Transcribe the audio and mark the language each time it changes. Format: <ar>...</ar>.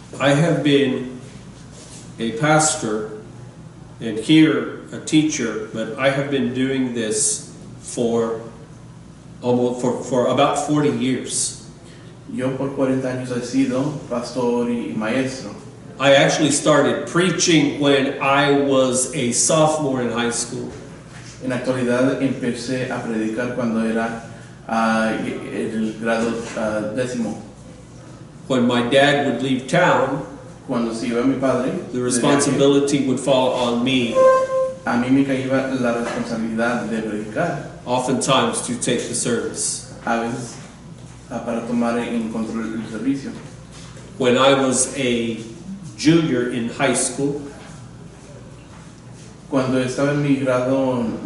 <en>I have been a pastor and here a teacher, but I have been doing this for for about 40 years.</en> <es>Yo por 40 años he sido pastor y maestro.</es> <en>I actually started preaching when I was a sophomore in high school.</en> <es>En la actualidad empecé a predicar cuando era el grado décimo.</es> <en>When my dad would leave town,</en> <es>Cuando se iba mi padre,</es> <en>the responsibility would fall on me,</en> <es>a mí me caía la responsabilidad de predicar,</es> <en>oftentimes to take the service.</en> <es>a veces para tomar en control el servicio.</es> <en>When I was a junior in high school,</en> <es>Cuando estaba en mi grado</es>